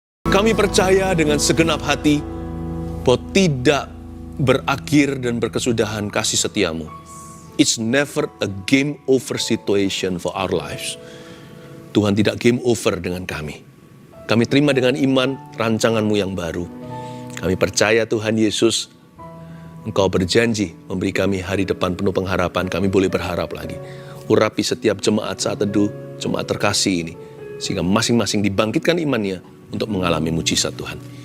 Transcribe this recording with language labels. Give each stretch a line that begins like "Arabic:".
Indonesian: Kami percaya dengan segenap hati bahwa tidak berakhir dan berkesudahan kasih setiamu.
English: It's never a game over situation for our lives.
Indonesian: Tuhan tidak game over dengan kami. Kami terima dengan iman rancangan-Mu yang baru. Kami percaya Tuhan Yesus, Engkau berjanji memberi kami hari depan penuh pengharapan. Kami boleh berharap lagi. Urapi setiap jemaat saat teduh, jemaat terkasih ini, sehingga masing-masing dibangkitkan imannya untuk mengalami mujizat Tuhan.